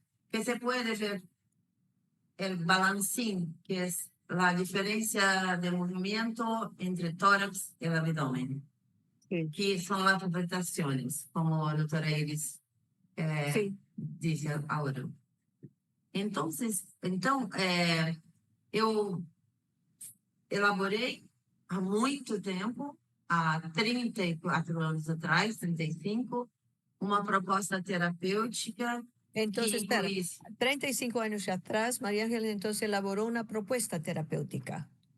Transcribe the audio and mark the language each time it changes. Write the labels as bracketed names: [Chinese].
[Spanish] Que se puede ver el balancín, que es la diferencia de movimiento entre tórax y el abdomen. Sí. Que son las interpretaciones, como la doctora Iris dice ahora. [Portuguese] Então, eu elaborei há muito tempo, há 34 anos atrás, 35, uma proposta terapêutica que [Spanish] Entonces, espera, [Portuguese] incluísse [Spanish] 35 años atrás, María Ángela entonces elaboró una propuesta terapéutica